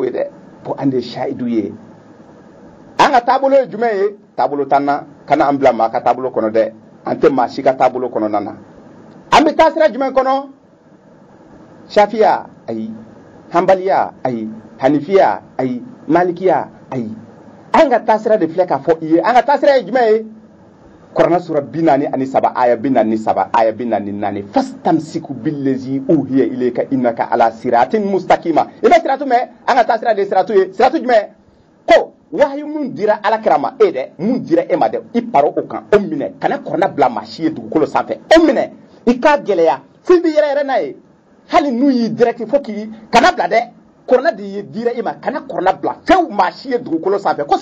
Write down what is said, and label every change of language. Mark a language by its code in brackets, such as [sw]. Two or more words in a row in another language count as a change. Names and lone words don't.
[bm] ye dɛ ko an de shahidu ye an ka taabolo ye jumɛn ye taabolo t'an na kana an bila maa ka taabolo kɔnɔ dɛ an tɛ maa si ka taabolo kɔnɔna na an bɛ taa sira jumɛn kɔnɔ shafiya ayi hanbaliya ayi hanifiya ayi malikiya ayi an ka taa sira de filɛ k'a fɔ i ye an ka taa sira ye jumɛn ye korona sura 43 aya 47 aya 44 [ar] فاستمسك بالذي أوحي إليك إنك على صراط مستقيم [bm] ina siratu mɛ an ka taa sira de siratu ye siratu jumɛn ko wahyu mun dira ala kirama e dɛ mun dira e ma dɛ i paro o kan o minɛ kana korona bila maa si ye dugukolo sanfɛ o minɛ i k'a gɛlɛya f'i bi yɛrɛ n'a ye hali n'u y'i direct fo k'i kana bila dɛ korona de ye dira e ma kana korona bila fɛn maa si ye dugukolo sanfɛ